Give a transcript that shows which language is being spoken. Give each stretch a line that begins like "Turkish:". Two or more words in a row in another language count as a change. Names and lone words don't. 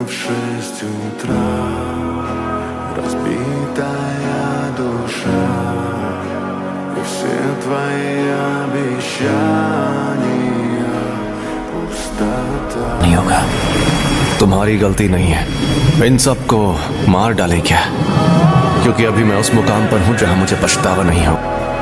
Russian: 6 утра, разбитая душа, и все твои обещания пустота.
Hindi: नहीं होगा, तुम्हारी गलती नहीं है, इन सबको मार डाले क्या? क्योंकि अभी मैं उस मुकाम पर हूं जहां मुझे पछतावा नहीं हो।